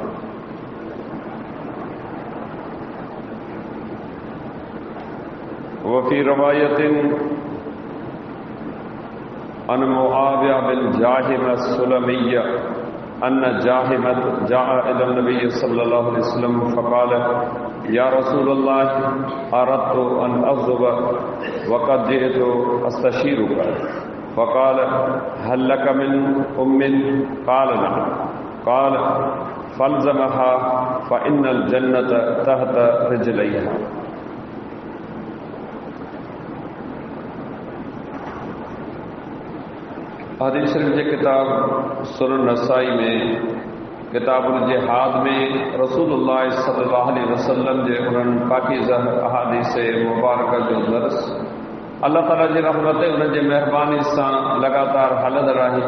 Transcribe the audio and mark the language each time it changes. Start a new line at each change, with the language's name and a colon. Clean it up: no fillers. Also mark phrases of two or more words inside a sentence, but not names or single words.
Arabic: وفي رواية عن معاوية بن جاهم السلمي أن جاهمة جاء إلى النبي صلى الله عليه وسلم فقال يا رسول الله أردت أن أغزو وقد جئت أستشيرك فقال هل لك من أم؟ قال نعم قال فالزمها فإن الجنة تحت رجليها.
Sindhi: हदीस शरीफ जे किताब सुनन नसाई में किताबुल जिहाद में रसूलुल्लाह
Arabic: صلى الله عليه وسلم
Sindhi: जे उन्हनि पाकीज़ा अहादीस मुबारक जो दर्स अल्लाह ताला जी रहमत उन जे मेहरबानी सां लगातार हलंदड़ आहे।